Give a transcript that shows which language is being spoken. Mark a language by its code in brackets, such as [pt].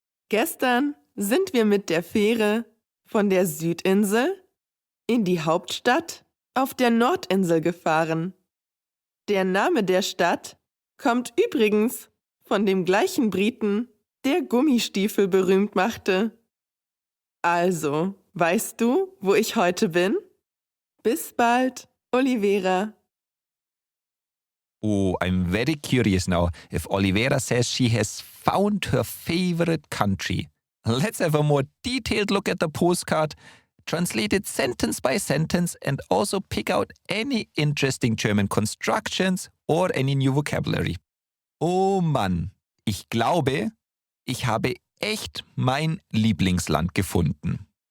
[de] Gestern sind wir mit der Fähre von der Südinsel in die Hauptstadt auf der Nordinsel gefahren. Der Name der Stadt kommt übrigens von dem gleichen Briten, der Gummistiefel berühmt machte. Also, weißt du, wo ich heute bin? Bis bald, Olivera. [en] Oh, I'm very curious now if Olivera says she has found her favorite country. Let's have a more detailed look at the postcard. translate it sentence by sentence and also pick out any interesting German constructions or any new vocabulary. [de] Oh Mann, ich glaube, ich habe echt mein Lieblingsland gefunden.